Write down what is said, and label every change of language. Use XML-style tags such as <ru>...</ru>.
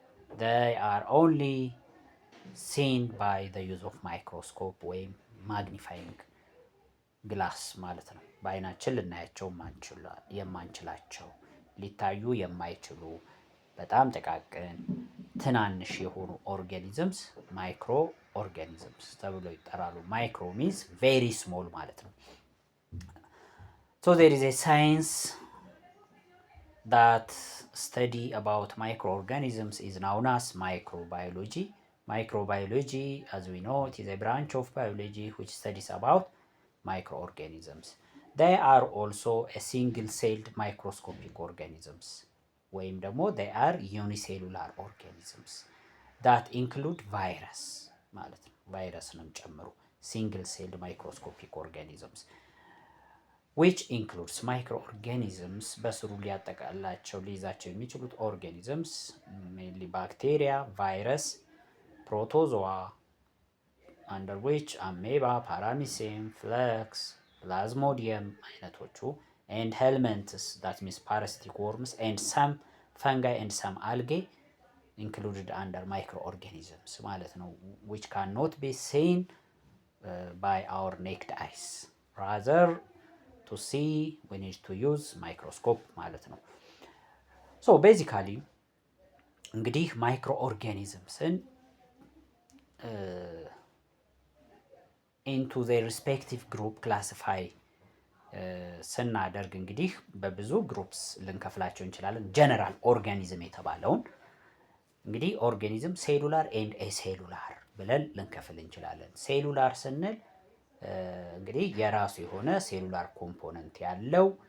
<en>They are only seen by the use of microscope</en> <am>ወይም</am> <en>magnifying ግላስ</en> <am>ማለት ነው። በአይናችን ልናያቸው የማንችላቸው ሊታዩ የማይችሉ በጣም ጥቃቅን ትናንሽ የሆኑ ኦርጋኒዝምስ ማይክሮ ኦርጋኒዝምስ ተብለው ይጠራሉ።</am> <en>ማይክሮ ሚንስ ቬሪ ስሞል</en> <am>ማለት ነው።</am> <en>So there is a science that study about microorganisms is known as microbiology. Microbiology, as we know, it is a branch of biology which studies about microorganisms. They are also a single-celled microscopic organisms.</en> <am>ወይም ደግሞ</am> <en>they are unicellular organisms that include virus</en> <am>ማለት ነው። ቫይረስንም ጨምሮ</am> <en>single-celled microscopic organisms which includes microorganisms</en> <am>በስሩ ሊያጠቃላቸው ሊይዛቸው የሚችሉት</am> <en>organisms mainly bacteria, virus, protozoa under which amoeba, paramecium, flux, plasmodium</en> <am>አይነቶቹ</am> <en>and helminths that means parasitic worms and some fungi and some algae included under microorganisms</en> <am>ማለት ነው</am> <en>which cannot be seen by our naked eyes. Rather to see we need to use microscope</en> <am>ማለት ነው.</am> <en>So basically</en> <am>እንግዲህ microorganismsን</am> <en>into their respective group classify</en> <am>ስናደርግ እንግዲህ በብዙ ግሩፕስ ልንከፍላቸው እንችላለን። ጀነራል ኦርጋኒዝም የተባለውን እንግዲህ ኦርጋኒዝም</am> <en>ሴሉላር ኤንድ ኤሴሉላር</en> <am>ብለን ልንከፍል እንችላለን። ሴሉላር ስንል እንግዲህ የራሱ የሆነ ሴሉላር ኮምፖነንት ያለው</am>